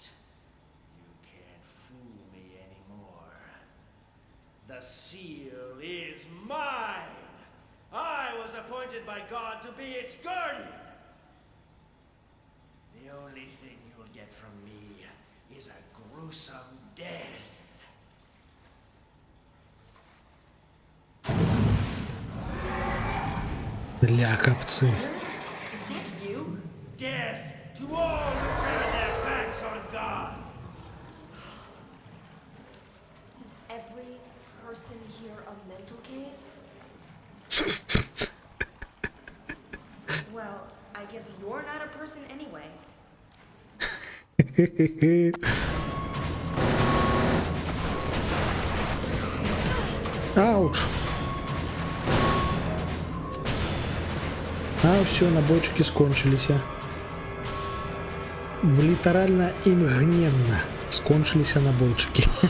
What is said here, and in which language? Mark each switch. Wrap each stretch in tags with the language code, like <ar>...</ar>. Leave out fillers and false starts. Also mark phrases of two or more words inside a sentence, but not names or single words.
<en>You can't fool me anymore. The seal is mine! I was appointed by God to be its guardian! The only thing you'll get from me is a gruesome death.</en> <be>Ля капцы.</be> <en>Is that you? Death to all who turn their backs on God! Is every person here a mental case? Well, I guess you're not a person anyway. Ауч.</en> <be>А все, набойчики скончыліся. Літаральна імгненна скончыліся набойчыкі.</be>